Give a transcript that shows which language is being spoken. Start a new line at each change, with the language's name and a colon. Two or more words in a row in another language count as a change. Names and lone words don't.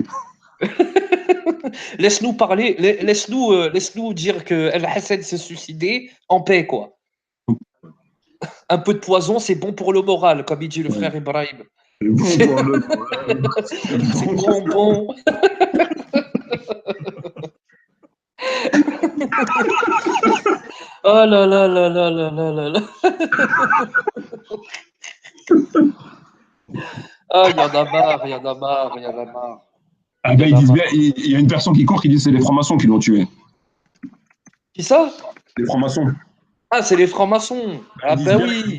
French: Laisse-nous parler, laisse-nous dire que El Hassan s'est suicidé en paix, quoi. Un peu de poison, c'est bon pour le moral, comme il dit le Ouais. frère Ibrahim. C'est bon C'est pour le problème. C'est c'est bon. bon, bon. Oh là là là là là là là là. Ah, il y en a marre, il y en a marre, il y en a marre. Ah Il y ben, en ils a disent bien, marre. il y a une personne qui court qui dit que c'est les francs-maçons qui l'ont tué. Qui ça? Les francs-maçons. Ah, c'est les francs-maçons. Ah ben oui.